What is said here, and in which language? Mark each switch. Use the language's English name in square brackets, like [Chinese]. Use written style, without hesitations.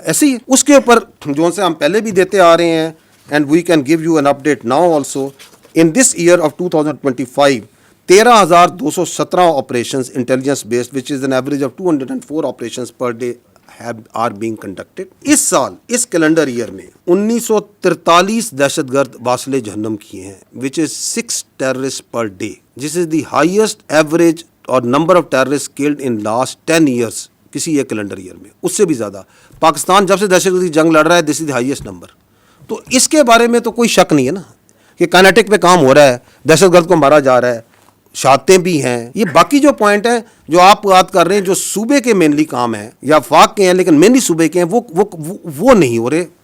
[Urdu] ایسے ہی اس کے اوپر جو سے ہم پہلے بھی دیتے آ رہے ہیں, [English] And we can give you an update now also. In this year of 2025 13,217 operations intelligence based which is an average of 204 operations per day are being conducted. [Urdu] اس سال اس کیلنڈر ایئر میں 1943 دہشت گرد واصل جہنم کیے ہیں, [English] which is 6 terrorists per day. This is the highest average or number of terrorists killed in last 10 years [Urdu] کسی ایک کیلنڈر ایئر میں, اس سے بھی زیادہ. پاکستان جب سے دہشت گردی جنگ لڑ رہا ہے, [English] This is the highest number. [Urdu] تو اس کے بارے میں تو کوئی شک نہیں ہے نا کہ کائنیٹک پہ کام ہو رہا ہے, دہشت گرد کو مارا جا رہا ہے, شہادتیں بھی ہیں. یہ باقی جو پوائنٹ ہیں جو آپ بات کر رہے ہیں جو صوبے کے مینلی کام ہیں یا وفاق کے ہیں لیکن مینلی صوبے کے ہیں, وہ نہیں ہو رہے.